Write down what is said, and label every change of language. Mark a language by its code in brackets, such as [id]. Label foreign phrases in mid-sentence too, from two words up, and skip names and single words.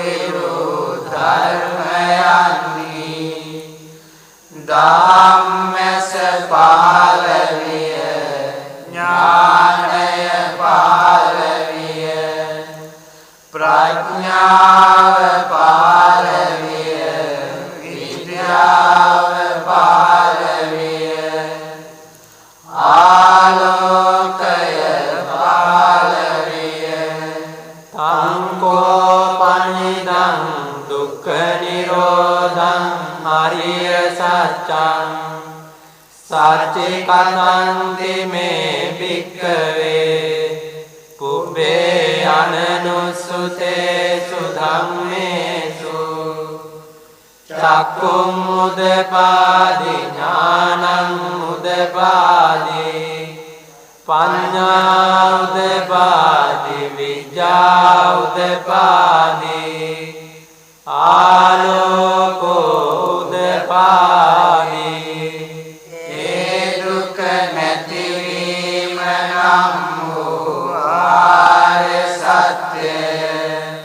[si] ධර්මයන්හි ධම්මස පහළ විය ඥානය පහළ විය ප්‍රඥාව පහළ විය විද්‍යාව පහළ විය ආලෝකය පහළ විය [pi] තංකෝ පනිදං දුක්ඛ නිරෝධං අරිය සත්‍යං සච්චිකතන්ති මේ භික්ඛවේ පුබ්බේ අනනුස්සුතේසු ධම්මේසු චක්ඛුං උදපාදි ඥානං උදපාදි පඤ්ඤා උදපාදි විඤ්ඤා උදපාදි ආලෝකෝ උදපාදි [si] ඒ දුක නැතිවීම නම් වූ ආර්ය සත්‍යය